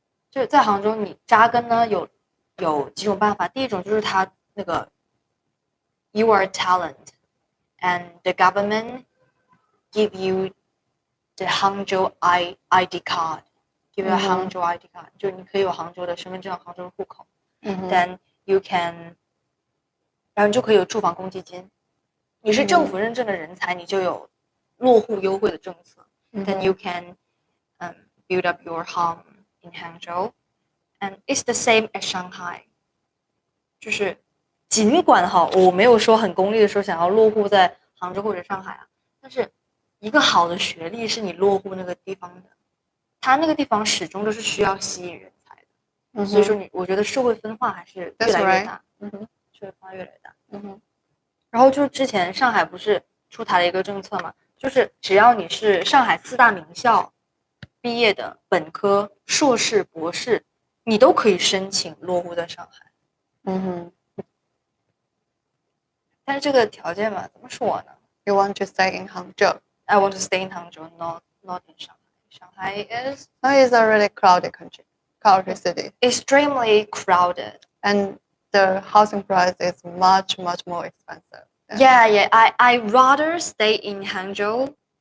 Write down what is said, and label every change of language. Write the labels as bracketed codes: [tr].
[zh] 就在杭州，你扎根呢有几种办法。第一种就是他那个 [en] you are talent and the government give you the Hangzhou ID card, give you a Hangzhou ID card， [zh] 就你可以有杭州的身份证、杭州的户口。 [en] Then you can， [zh] 然后你就可以有住房公积金。你是政府认证的人才，你就有落户优惠的政策。 [en] Then you can build up your home in Hangzhou, and it's the same as Shanghai。 [zh] 就是尽管我没有说很功利的说想要落户在杭州或者上海啊，但是一个好的学历是你落户那个地方的，它那个地方始终都是需要吸引人才的。所以说我觉得社会分化还是越来越大。社会分化越来越大。然后就之前上海不是出台了一个政策嘛，就是只要你是上海4大名校毕业的本科、硕士、博士，你都可以申請落户在上海。但是这个条件嘛，怎么说呢？ [en] You want to stay in Hangzhou? I want to stay in Hangzhou, not in Shanghai. Shanghai is A really crowded city, extremely crowded. and the housing price is much more expensive. Yeah. I rather stay in Hangzhou.